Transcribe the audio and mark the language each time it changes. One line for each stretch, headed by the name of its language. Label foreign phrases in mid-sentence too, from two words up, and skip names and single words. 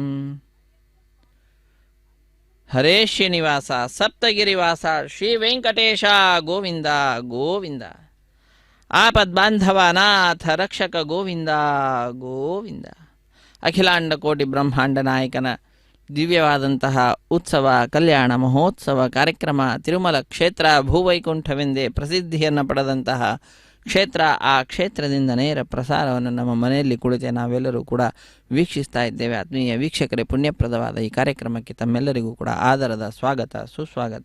Sanskrit: हरे श्रीनिवास सप्तगिरिवास श्री वेंकटेश गोविंद गोविंद। आपद्बांधवनाथ रक्षक गोविंद गोविंद। अखिलांड कोटि ब्रह्मांड नायकನ
Kannada: ದಿವ್ಯವಾದಂತಹ ಉತ್ಸವ ಕಲ್ಯಾಣ ಮಹೋತ್ಸವ ಕಾರ್ಯಕ್ರಮ ತಿರುಮಲ ಕ್ಷೇತ್ರ ಭೂವೈಕುಂಠವೆಂದೇ ಪ್ರಸಿದ್ಧಿಯನ್ನು ಪಡೆದಂತಹ ಕ್ಷೇತ್ರ. ಆ ಕ್ಷೇತ್ರದಿಂದ ನೇರ ಪ್ರಸಾರವನ್ನು ನಮ್ಮ ಮನೆಯಲ್ಲಿ ಕುಳಿತೆ ನಾವೆಲ್ಲರೂ ಕೂಡ ವೀಕ್ಷಿಸ್ತಾ ಇದ್ದೇವೆ. ಆತ್ಮೀಯ ವೀಕ್ಷಕರೇ, ಪುಣ್ಯಪ್ರದವಾದ ಈ ಕಾರ್ಯಕ್ರಮಕ್ಕೆ ತಮ್ಮೆಲ್ಲರಿಗೂ ಕೂಡ ಆದರದ ಸ್ವಾಗತ ಸುಸ್ವಾಗತ.